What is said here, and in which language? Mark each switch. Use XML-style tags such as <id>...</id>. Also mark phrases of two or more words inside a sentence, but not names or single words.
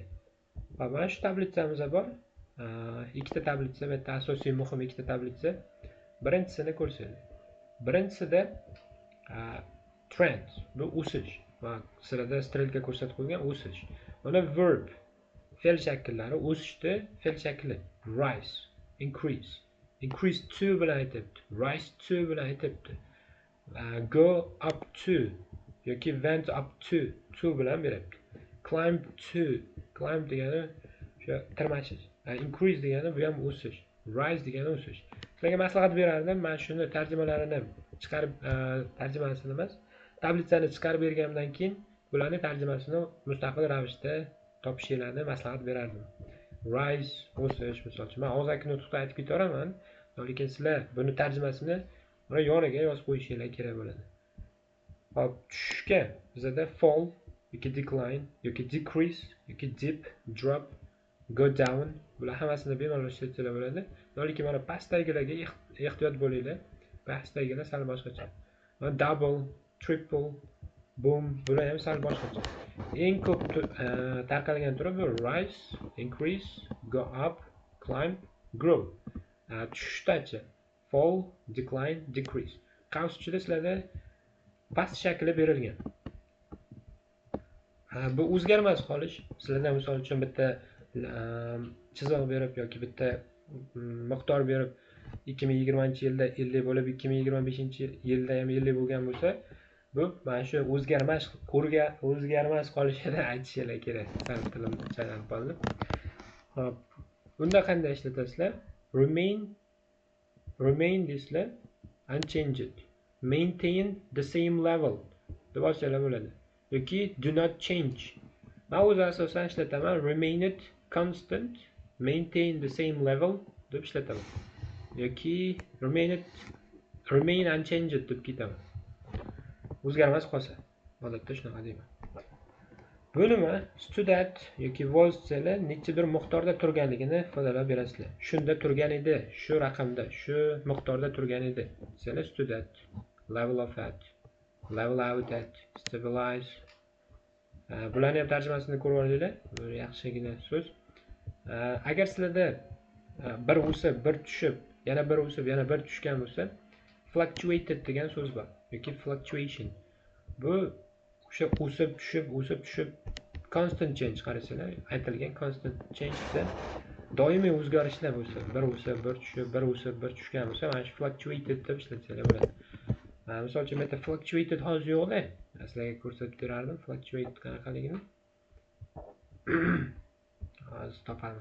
<uz>Mana shu tablitsamizda bor. Ikkita tablitsa, bu yerda asosiy muhim ikkita tablitsa. Birinchisini ko'rsanglar. Birinchisida trend, bu o'sish. Va sirada strelka ko'rsatib qo'ygan o'sish. Mana verb, fe'l shakllari o'sishdi, fe'l shakli</uz> <en>rise, increase. Increase to</en> <uz>bilan aytibdi,</uz> <en>rise to</en> <uz>bilan aytibdi.</uz> <en>Go up to yoki went up to</en> <uz>bilan beryapti.</uz> <en>Climb to,</en> <uz>climb degani o'sha tirmashish. Increase degani bu ham o'sish. Rise degani o'sish. Sizlarga maslahat berardim, men shuni tarjimalarini chiqarib, tarjimasini emas, tablitsani chiqarib bergandan keyin bularning tarjimasini mustaqil ravishda topishinglarni maslahat berardim. Rise, o'sish misol uchun. Men og'zaki nutqda aytib ketaveraman, lekin sizlar buni tarjimasini mana yoniga yozib qo'yishinglar kerak bo'ladi. Hop, tushishga bizda fall yoki decline yoki decrease yoki</uz> <en>dip, drop, go down</en> <uz>bular hammasini bemalol ishlatsanglar bo'ladi. Lekin mana pastdagilarga ehtiyot bo'linglar. Pastdagilar sal boshqacha. Mana double, triple, boom bular ham sal boshqacha. Eng ko'p tarqalgan turi bu</uz> <en>rise, increase, go up, climb, grow. Tushishdachi fall, decline, decrease.</en> <uz>Qaus ichida sizlarda past shakli berilgan. Bu o'zgarmas qolish. Sizlarga misol uchun bitta chiziq berib yoki bitta miqdor berib 2020-yilda 50 bo'lib 2025-yilda ham 50 bo'lgan bo'lsa, bu mana shu o'zgarmas qolishini aytishinglar kerak. Sal tilim chaynalib qoldi. Hop. Bunda qanday ishlatasizlar? Remain deysizlar, unchanged.</uz> <en>Maintain the same level</en> <uz>deb yozsanglar bo'ladi.</uz> <en>Yoki do not change.</en> <uz>Men o'zi asosan ishlataman</uz> <en>remain it constant, maintain the same level</en> <uz>deb ishlataman. Yoki</uz> <en>remain unchanged</en> <uz>deb ketaman. O'zgarmas qolsa, odatda shunaqa deyman. Bu nima?</uz> <en>Stood at</en> <uz>yoki was desanglar nechadir miqdorda turganligini ifodalab berasizlar. Shunda turgan edi, shu raqamda, shu miqdorda turgan edi.</uz> <en>Desanglar stood at, level of at, level out at, stabilize.</en> <uz>Bularning ham tarjimasini ko'rib olinglar. Bu yaxshigina so'z. Agar sizlarda bir o'sib, bir tushib, yana bir o'sib, yana bir tushgan bo'lsa, fluctuated degan so'z bor yoki fluctuation. Bu o'sha o'sib tushib</uz> <en>constant change</en> <uz>qarasanglar, aytilgan</uz> <en>constant change</en> <uz>esa doimiy o'zgarishlar bo'lsa, bir o'sib, bir tushib, bir o'sib, bir tushgan bo'lsa, mana shu fluctuated deb ishlatsanglar bo'ladi. Misol uchun menda fluctuated hozir yo'q-da. Sizlarga ko'rsatib berardim fluctuate qanaqaligini. Hozir topamiz.</uz>